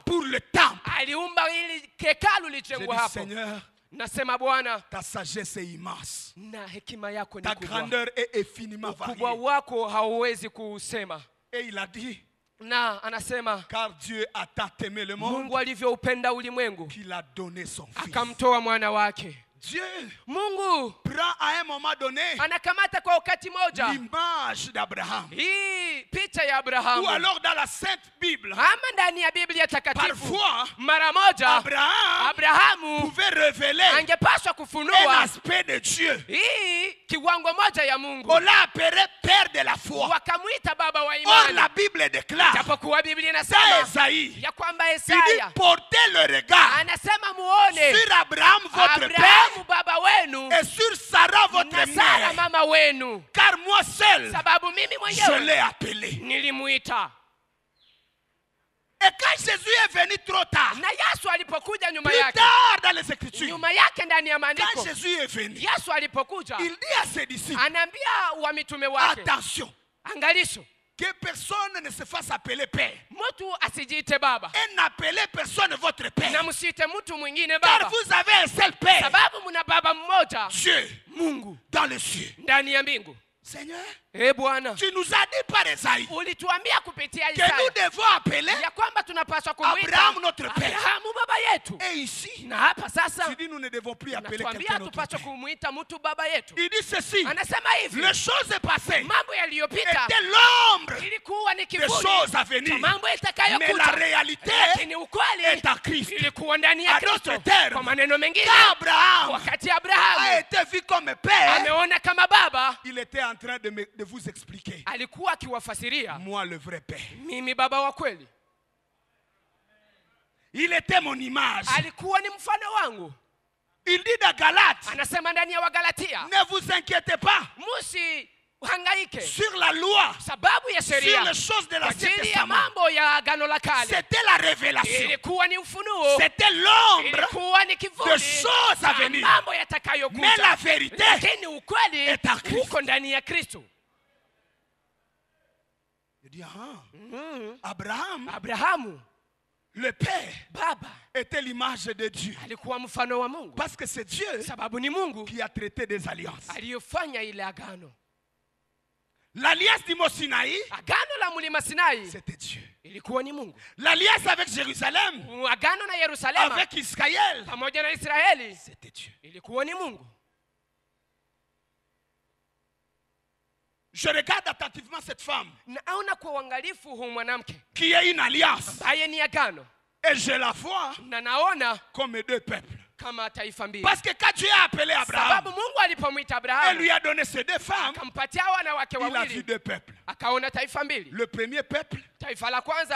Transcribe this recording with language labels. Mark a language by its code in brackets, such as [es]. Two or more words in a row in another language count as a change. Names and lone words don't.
[fr] pour le temple. [sw] aliumba ili hekalu [fr] J'ai [sw] lijengwe [fr] dit, [sw] hapo. [fr] Seigneur, [sw] Nasema Bwana, [fr] ta sagesse est immense. [sw] na hekima yako ni [fr] Ta [sw] kubwa, [fr] grandeur est infiniment [sw] ukubwa [fr] variée. [sw] wako hauwezi kuusema. [fr] Et il a dit, [sw] Na anasema [fr] car Dieu a tant aimé le monde [sw] Mungu alivyoupenda ulimwengu [fr] qu'il a donné son fils. [sw] akamtoa mwana wake. [fr] Dieu [sw] Mungu [fr] prend à un moment donné [sw] anakamata kwa wakati moja [fr] l'image d'Abraham. [sw] hii picha ya [fr] Ou [sw] Abrahamu, [fr] alors dans la Sainte Bible, [sw] ama ndani ya Biblia takatifu, [fr] parfois [sw] mara moja [fr] Abraham [sw] Abrahamu [fr] pouvait révéler [sw] angepaswa [fr] un [sw] kufunua [fr] aspect de Dieu. [sw] hii kiwango moja ya Mungu, [fr] On l'a appelé père de la foi. [sw] wakamwita baba wa [fr] Or [sw] imani, [fr] la Bible déclare [sw] japokuwa Biblia [fr] dans [sw] inasema [fr] Esaïe, [sw] ya kwamba [fr] il dit [sw] Isaya [fr] portez le regard [sw] anasema muone [fr] sur Abraham votre père [sw] Abrahamu baba wenu [fr] et sur Sarah votre [sw] na Sara [fr] mère, [sw] mama wenu, [fr] car moi seul [sw] sababu mimi [fr] je [sw] mwenyewe [fr] l'ai appelé. [sw] nilimuita. [fr] Et quand Jésus est venu trop tard, [sw] Na Yesu alipokuja nyuma [fr] plus [sw] yake, [fr] tard dans les Écritures, [sw] nyuma yake ndani ya [fr] quand [sw] maandiko, [fr] Jésus est venu, [sw] Yesu alipokuja [fr] il dit à ses disciples, [sw] anaambia wa mitume wake, [fr] attention, [sw] angalisho, [fr] que personne ne se fasse appeler père. [sw] mtu asijiite baba [fr] Et n'appelez personne votre [sw] na [fr] père. [sw] msiite mtu mwingine [fr] Car [sw] baba, [fr] vous avez un seul père, [sw] sababu mna baba mmoja, [fr] Dieu, [sw] Mungu [fr] dans les cieux. [sw] ndani ya mbingu. [fr] Seigneur, [sw] Bwana, [fr] tu nous as dit par Esaïe [sw] ulituambia kupitia [fr] que nous [sw] Isaya [fr] devons appeler [sw] ya kwamba tunapaswa kumuita [fr] Abraham notre père. [sw] Abrahamu baba yetu. [fr] Et ici, [sw] Na hapa sasa [fr] tu dis nous ne devons plus appeler [sw] natuambia [fr] quelqu'un notre [sw] tupaswa [fr] père. [sw] kumuita mtu baba yetu. [fr] Il dit ceci, [sw] Anasema hivi, [fr] les choses passées [sw] mambo yaliyopita [fr] étaient l'ombre [sw] ilikuwa ni [fr] des [sw] kivuli [fr] choses à [sw] cha [fr] venir. [sw] mambo [fr] Mais la [sw] itakayokuja, [fr] réalité [sw] lakini ukweli [fr] est en Christ. [sw] ilikuwa ndani ya [fr] À [sw] Kristo. [fr] d'autres termes, [sw] Kwa maneno mengine, [fr] qu'Abraham [sw] wakati [fr] a [sw] Abrahamu [fr] été vu comme père, [sw] ameona kama baba, [fr] il était en train de vous expliquer, [sw] alikuwa akiwafasiria [fr] moi le vrai père. [sw] mimi baba wa kweli. [fr] Il était mon image. [sw] Alikuwa ni mfano wangu. [fr] Il dit dans Galates, [sw] Anasema ndani ya Wagalatia, [fr] ne vous inquiétez pas [sw] hangaike [fr] sur la loi, [sw] sababu ya [fr] sur [sw] sheria, [fr] les choses de [sw] kwa [fr] l'Ancien [sw] ajili ya [fr] Testament. [sw] mambo ya agano la kale. [fr] C'était la révélation. [sw] Ilikuwa ni ufunuo, [fr] C'était l'ombre. [sw] ilikuwa ni [fr] de [sw] kivuli [fr] choses à [sw] cha [fr] venir. [sw] mambo [fr] Mais [sw] yatakayokuja, [fr] la vérité [sw] lakini ukweli [fr] est en Christ. [sw] uko ndani ya Kristo. [fr] Il dit, Abraham, [sw] Abrahamu [fr] le père, [sw] baba [fr] était l'image de Dieu. [sw] alikuwa mfano wa Mungu, [fr] Parce que c'est Dieu [sw] sababu ni Mungu [fr] qui a traité des alliances. [sw] aliyofanya ile agano. [fr] L'alliance du Mont Sinaï, [sw] Agano la mlima Sinai [fr] c'était Dieu. [sw] ilikuwa ni Mungu. [fr] L'alliance avec Jérusalem, [sw] Agano na Yerusalema [fr] avec Israël, [sw] pamoja na Israeli [fr] c'était Dieu. [sw] ilikuwa ni Mungu. [fr] Je regarde attentivement cette femme [sw] Naona kwa uangalifu huu mwanamke [fr] qui est une alliance [sw] ambaye ni agano, [fr] et je la vois [sw] na naona [fr] comme deux peuples. [sw] kama taifa mbili. [fr] Parce que quand Dieu a appelé Abraham, [sw] Sababu Mungu alipomwita [fr] et [sw] Abrahamu [fr] lui a donné ces deux femmes, [sw] akampatia wanawake [fr] il a vu [sw] wawili, [fr] deux peuples. [sw] akaona taifa mbili. [fr] Le premier peuple, [sw] Taifa la kwanza